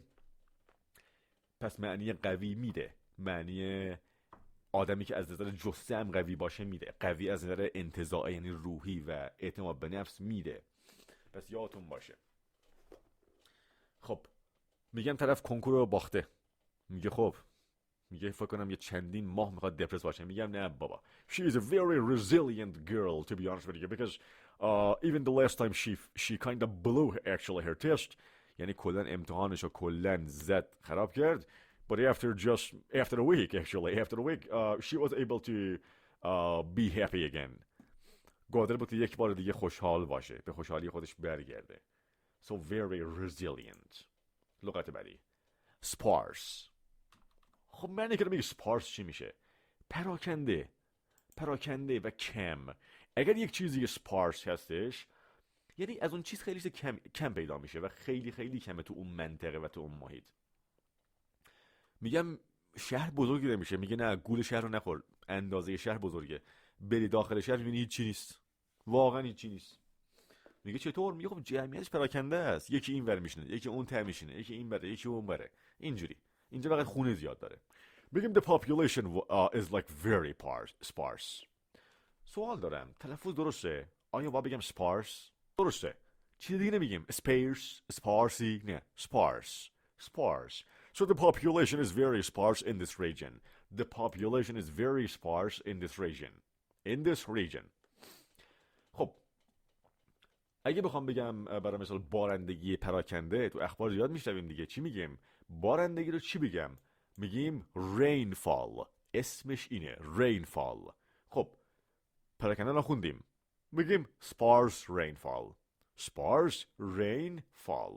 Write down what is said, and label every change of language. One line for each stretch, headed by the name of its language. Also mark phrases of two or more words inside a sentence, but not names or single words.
Persian: پس معنی قوی میده، معنی آدمی که از نظر جسه هم قوی باشه میده، قوی از نظر انتزاعی یعنی روحی و اعتماد به نفس میده. پس یادتون باشه. خب میگم طرف کنکور رو باخته، میگه خب میگه فکر کنم یه چندین ماه میخواد دپرس باشه. میگم نه بابا,
English: she is a very resilient girl to be honest with you because even the last time she kind of blew actually her test,
Persian: یعنی کلا امتحانش رو کلا زد خراب کرد,
English: but after a week she was able to be happy again.
Persian: قادر بود یک بار دیگه خوشحال باشه, به خوشحالی خودش برگرده.
English: So very resilient.
Persian: لغت بعدی sparse. خب معنی که میگه sparse چی میشه؟ پراکنده و کم. اگر یک چیزی sparse هستش یعنی از اون چیز خیلی کم پیدا میشه و خیلی خیلی کمه تو اون منطقه و تو اون محیط. میگم شهر بزرگی نمیشه, میگه نه گول شهر رو نخور, اندازه شهر بزرگه, بری داخل شهر میبینی هیچ چی نیست, واقعا هیچ چی نیست. میگه چطور؟ میگه خب جمعیتش پراکنده است, یکی این ور میشینه, یکی اون ته میشینه, یکی این بره, یکی اون بره, اینجوری. اینجا فقط خونه زیاد داره.
English: میگیم the population is like very sparse.
Persian: سوال دارم, تلفظ درسته؟ آیا باید بگم sparse؟ درسته. چیز دیگه نمیگیم sparse, نه sparse.
English: So the population is very sparse in this region. The population is very sparse in this region.
Persian: خب اگه بخوام بگم برای مثال بارندگی پراکنده, تو اخبار زیاد میشنویم دیگه, چی میگیم؟ بارندگی رو چی بگم؟ میگیم rainfall. اسمش اینه rainfall. خب پراکنده رو خوندیم, میگیم
English: sparse rainfall.